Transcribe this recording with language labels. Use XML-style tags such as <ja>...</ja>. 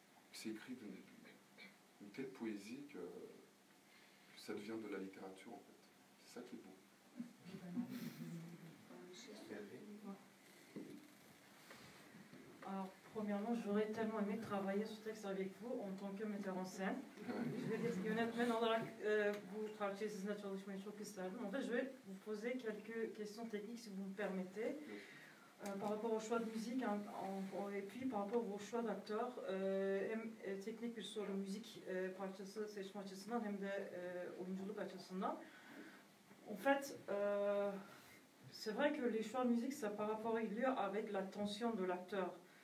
<fr>C'est écrit d'une telle poésie que ça devient de la littérature en fait. C'est ça qui est beau. Alors, premièrement, j'aurais tellement aimé travailler ce texte avec vous en tant que metteur en scène.</fr> <tr>Yönetmen olarak bu parçayı sizinle çalışmayı çok isterdim.</tr> <fr>En fait, je vais vous poser quelques questions techniques si vous me permettez. Par rapport au choix de musique et puis par rapport au choix d'acteurs,</fr> <tr>hem teknik bir soru müzik parçası seçme açısından hem de oyunculuk açısından.</tr> <fr>En fait, c'est vrai que les choix de musique, ça par rapport il y a avec la tension de l'acteur.</fr>